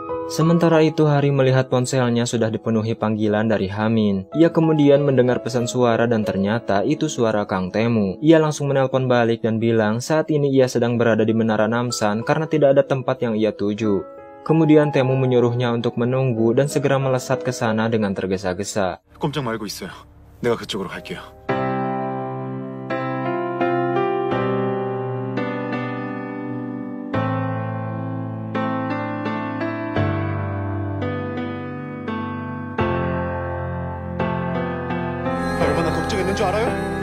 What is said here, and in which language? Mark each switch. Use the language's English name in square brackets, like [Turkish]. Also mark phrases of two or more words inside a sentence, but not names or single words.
[Indonesian] Sementara itu Hari melihat ponselnya sudah dipenuhi panggilan dari Hamin. Ia kemudian mendengar pesan suara dan ternyata itu suara Kang Temu. Ia langsung menelpon balik dan bilang saat ini ia sedang berada di Menara Namsan karena tidak ada tempat yang ia tuju. Kemudian Temu menyuruhnya untuk menunggu dan segera melesat ke sana dengan tergesa-gesa. [Korean] 꼼짝 말고 있어요. 내가 그쪽으로 갈게요. 얼마나 걱정했는 줄 알아요?